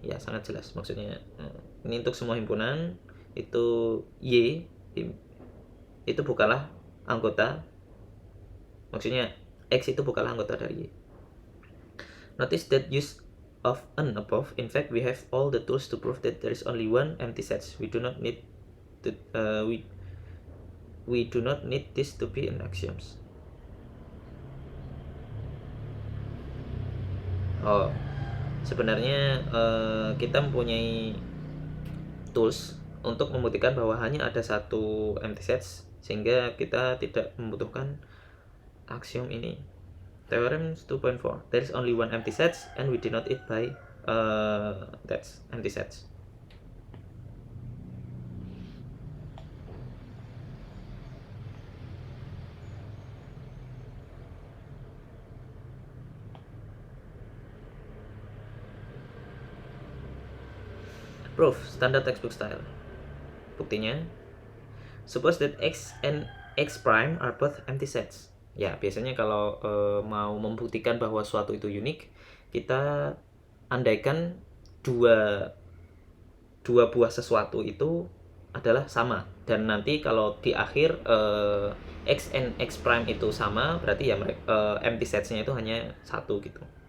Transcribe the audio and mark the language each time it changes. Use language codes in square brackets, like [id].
[id] Ya, sangat jelas maksudnya. Ini untuk semua himpunan itu Y itu bukanlah anggota, maksudnya X itu bukanlah anggota dari Y. [en] Notice that use of an above, in fact we have all the tools to prove that there is only one empty set. We do not need to, we do not need this to be an axioms. [id] Sebenarnya kita mempunyai tools untuk membuktikan bahwa hanya ada satu empty sets, sehingga kita tidak membutuhkan aksiom ini. [en] Theorem 2.4, there is only one empty sets and we denote it by that's empty sets. Proof, standard textbook style. [id] Buktinya, [en] suppose that X and X prime are both empty sets. Ya, biasanya kalau mau membuktikan bahwa suatu itu unik, kita andaikan dua buah sesuatu itu adalah sama, dan nanti kalau di akhir X and X prime itu sama, berarti ya empty sets-nya itu hanya satu gitu.